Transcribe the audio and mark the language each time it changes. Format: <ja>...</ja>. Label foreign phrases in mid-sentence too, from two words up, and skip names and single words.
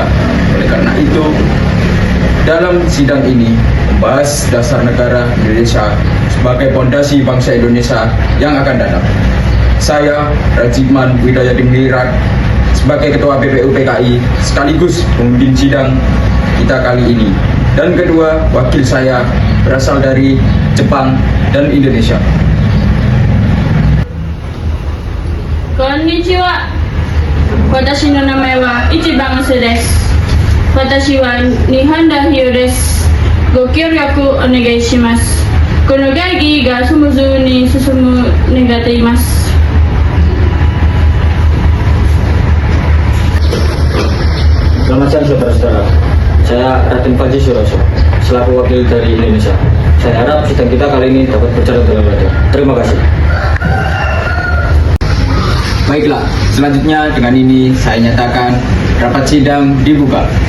<id>Oleh karena itu, dalam sidang ini membahas dasar negara Indonesia sebagai fondasi bangsa Indonesia yang akan datang. Saya, Haji Manwidoyo Diningrat, sebagai Ketua BPUPKI sekaligus pemimpin sidang kita kali ini. Dan kedua, wakil saya berasal dari Jepang dan Indonesia.</id> <ja>こんにちは. Watashi no namae wa Ichi Bangasek desu. 私は日本代表です. ご協力お願いします. この会議がスムーズに進む願っています.</ja> <id>Selamat siang saudara-saudara. Saya Raden Panji Suroso, selaku wakil dari Indonesia. Saya harap sidang kita kali ini dapat berjalan dengan baik. Terima kasih. Baiklah, selanjutnya dengan ini saya nyatakan rapat sidang dibuka.</id>